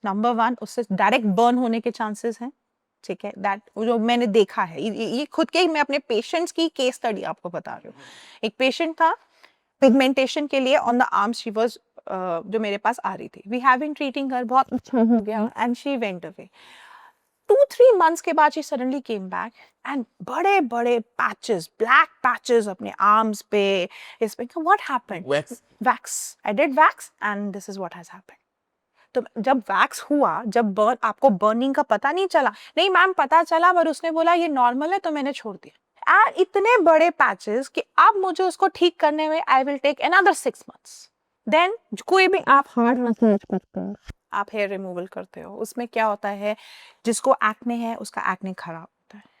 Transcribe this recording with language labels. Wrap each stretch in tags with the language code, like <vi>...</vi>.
<hi>Number 1, उससे direct burn होने के चांसेस हैं, ठीक है. दैट जो मैंने देखा है, ये खुद के ही, मैं अपने पेशेंट्स की केस स्टडी आपको बता रही हूँ. एक पेशेंट था पिगमेंटेशन के लिए on the arm,</hi> <en>she was,</en> <hi>जो मेरे पास आ रही थी,</hi> <en>we have been treating her,</en> <hi>बहुत अच्छा हो गया,</hi> <en>And she went away.</en> <hi>2-3 months के बाद</hi> <en>she suddenly came back and</en> <hi>बड़े बड़े patches, black patches अपने arms पे, इस पे,</hi> <en>what happened? Wax. I did wax and this is what has happened.</en> <hi>तो जब वैक्स हुआ, जब बर्न, आपको बर्निंग का पता नहीं चला? नहीं मैम पता चला, पर उसने बोला ये नॉर्मल है तो मैंने छोड़ दिया। इतने बड़े पैचेस कि अब मुझे उसको ठीक करने में</hi> <en>I will take another 6 months।</en> <hi>Then कोई भी आप हार्ड मसाज करते हो, आप हेयर रिमूवल करते हो, उसमें क्या होता है, जिसको एक्ने है उसका एक्ने खराब होता है।</hi>